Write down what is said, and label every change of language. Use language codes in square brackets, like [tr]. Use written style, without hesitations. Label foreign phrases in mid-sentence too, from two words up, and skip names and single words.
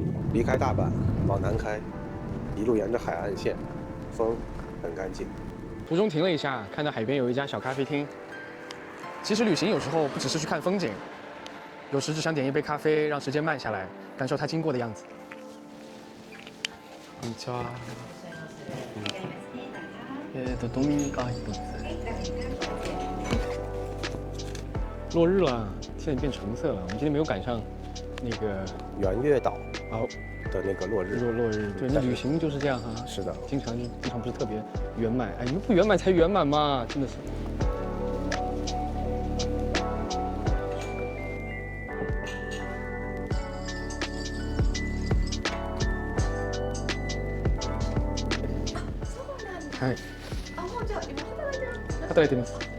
[zh] 离开大阪往南开，一路沿着海岸线，风很干净。途中停了一下，看到海边有一家小咖啡厅。其实旅行有时候不只是去看风景，有时只想点一杯咖啡，让时间慢下来，感受它经过的样子。 [ja] こんにちは。ドミニカ一つ。 [zh] 落日了，现在变橙色了。我们今天没有赶上那个圆月岛哦的那个落日。落日，对，那旅行就是这样哈。是的，经常不是特别圆满，哎，你们不圆满才圆满嘛，真的是。 [ja] はい。あ、もうじゃあ今働いてる。働いてます。